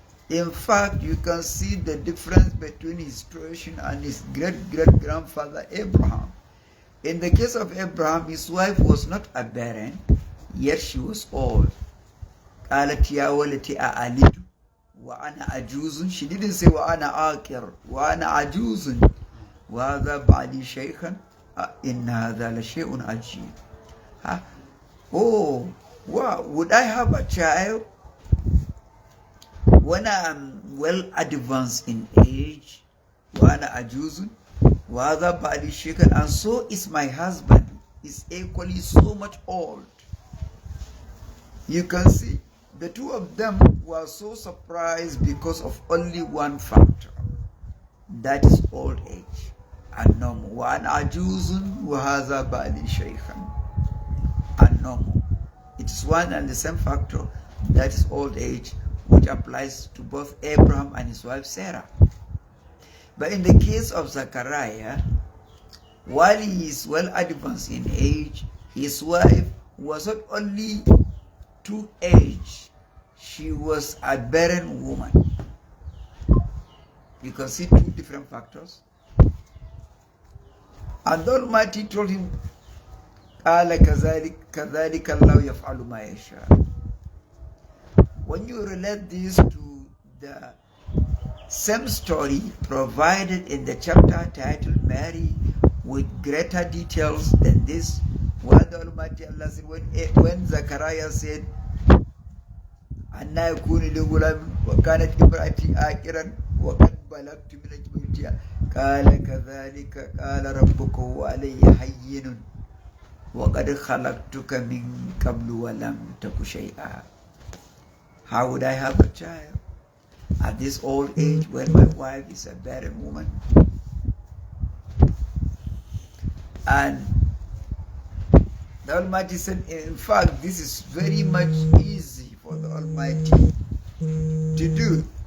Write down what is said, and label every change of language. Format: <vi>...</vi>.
<en>In fact, you can see the difference between his situation and his great-great-grandfather Abraham. In the case of Abraham, his wife was not a barren, yet she was old.</en> <ar>قالت يا ولتي أألد وأنا عجوز.</ar> <en>She didn't say</en> <ar>وأنا عاقر وأنا عجوز وهذا بعدي شيخا إن هذا لشيء عجيب.</ar> <en>Oh, wow, would I have a child when I am well advanced in age?</en> <ar>وأنا عجوز وهذا بعدي شيخا,</ar> <en>and so is my husband, is equally so much old. You can see the two of them were so surprised because of only one factor, that is old age. And normal.</en> <ar>وَأَنَا عَجُوزٌ وَهَذَا بَعْلِي شَيْخًا. And normal.</ar> <en>It is one and the same factor, that is old age, which applies to both Abraham and his wife Sarah. But in the case of Zechariah, while he is well advanced in age, his wife was not only to age, she was a barren woman. You can see two different factors. And the Almighty told him,</en> <ar>قَالَ كَذَلِكَ اللَّهُ يَفْعَلُ مَا يَشَاءُ.</ar> <en>When you relate this to the same story provided in the chapter titled Mary with greater details than this, What the Almighty Allah said when Zachariah said,</en> <ar>أَنَّا يَكُونُ لِي غُلَامٌ وَكَانَتْ امْرَأَتِي عَاقِرًا وَقَدْ بَلَغْتُ مِنَ الْكِبَرِ قَالَ كَذَلِكَ قَالَ رَبُّكَ وَعَلَيَّ هَيِّنٌ وَقَدْ خَلَقْتُكَ مِنْ قَبْلُ وَلَمْ تَكُ شَيْئًا.</ar> <en>How would I have a child at this old age when my wife is a barren woman? And the Almighty said, in fact, this is very much easy for the Almighty to do.</en>